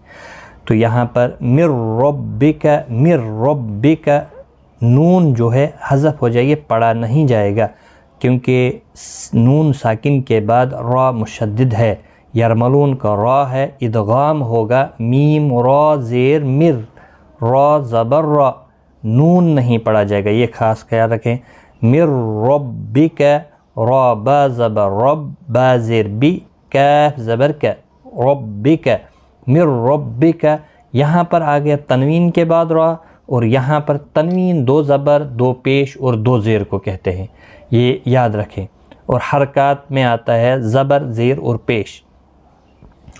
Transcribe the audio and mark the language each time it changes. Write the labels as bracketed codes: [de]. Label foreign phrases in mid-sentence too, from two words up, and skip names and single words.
[ur] تو یہاں پر [ar] مر ربک، مر ربک، [ur] نون جو ہے حذف ہو جائے، پڑھا نہیں جائے گا کیونکہ نون ساکن کے بعد را مشدد ہے، یرملون کا را ہے، ادغام ہوگا میم را زیر مر، را زبر را، نون نہیں پڑھا جائے گا، یہ خاص خیال رکھیں۔ [ar] مر ربک، [ur] را با زبر رب، با زیر بی، کاف زبر کا، ربک، [ar] مر ربک۔ [ur] یہاں پر آ گیا تنوین کے بعد را، اور یہاں پر تنوین 2 زبر 2 پیش اور 2 زیر کو کہتے ہیں، یہ یاد رکھیں۔ اور حرکات میں آتا ہے زبر، زیر اور پیش۔